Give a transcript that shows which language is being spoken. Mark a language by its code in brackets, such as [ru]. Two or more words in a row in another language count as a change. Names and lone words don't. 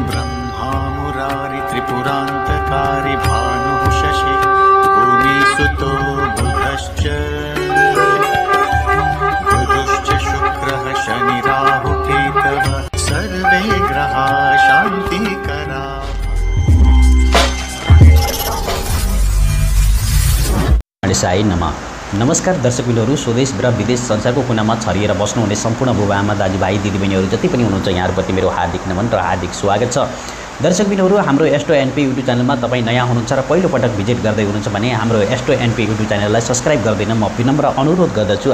[sa] ब्रह्मा मुरारि त्रिपुरान्तकारी भानुः शशि भूमिसुतो बुधश्च शुक्रः शनिराहुकेतवः सर्वे ग्रहा शान्तिकरा। साई नमः। [ne] नमस्कार दर्शकबिनहरू, स्वदेश र विदेश संसारको कुनामा छरिएर बस्नुहुने सम्पूर्ण बुबाआमा दाजुभाइ दिदीबहिनीहरू जति पनि हुनुहुन्छ यहाँहरूप्रति मेरो हार्दिक नमन र हार्दिक स्वागत छ। दर्शकबिनहरू, हाम्रो एस्ट्रो एनपी युट्युब च्यानलमा तपाईँ नयाँ हुनुहुन्छ र पहिलोपटक भिजिट गर्दै हुनुहुन्छ भने हाम्रो एस्ट्रो एनपी युट्युब च्यानललाई सब्सक्राइब गर्दैन म विनम्र अनुरोध गर्दछु।